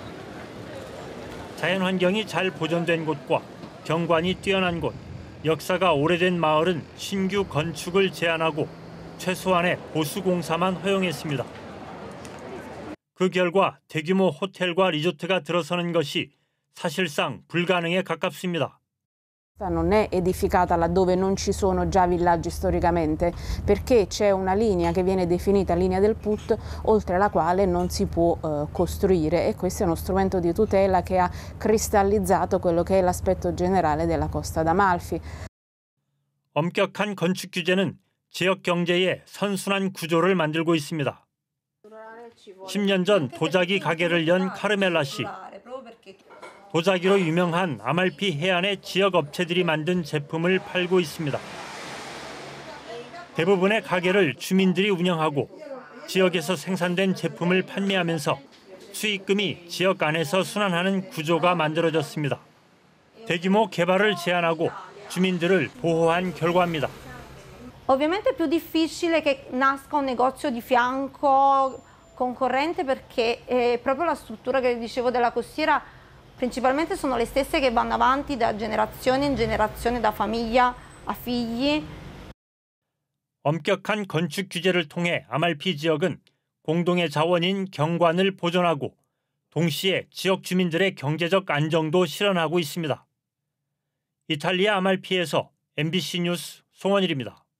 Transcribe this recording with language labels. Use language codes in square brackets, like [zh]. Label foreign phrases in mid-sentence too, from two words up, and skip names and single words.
[ko] 자연환경이 잘 보존된 곳과 경관이 뛰어난 곳, 역사가 오래된 마을은 신규 건축을 제한하고 최소한의 보수공사만 허용했습니다. 그 결과 대규모 호텔과 리조트가 들어서는 것이 사실상 불가능에 가깝습니다. [it] Non è edificata laddove non ci sono già villaggi storicamente, perché c'è una linea che viene definita linea del Put, oltre la quale non si può costruire, e questo è uno strumento di tutela che ha cristallizzato quello che è l'aspetto generale della Costa d'Amalfi. [ko] 엄격한 건축 규제는 지역 경제의 선순환 구조를 만들고 있습니다. 10년 전 도자기 가게를 연 카르멜라 씨. 도자기로 유명한 아말피 해안의 지역 업체들이 만든 제품을 팔고 있습니다. 대부분의 가게를 주민들이 운영하고 지역에서 생산된 제품을 판매하면서 수익금이 지역 안에서 순환하는 구조가 만들어졌습니다. 대규모 개발을 제한하고 주민들을 보호한 결과입니다. [it] Ovviamente è più difficile che nasca un negozio di fianco concorrente perché proprio la struttura che dicevo della costiera principalmente sono le stesse che vanno avanti da generazione in generazione, da famiglia a figli. [ko] 엄격한 건축 규제를 통해 아말피 지역은 공동의 자원인 경관을 보존하고 동시에 지역 주민들의 경제적 안정도 실현하고 있습니다. 이탈리아 아말피에서 MBC 뉴스 송원일입니다.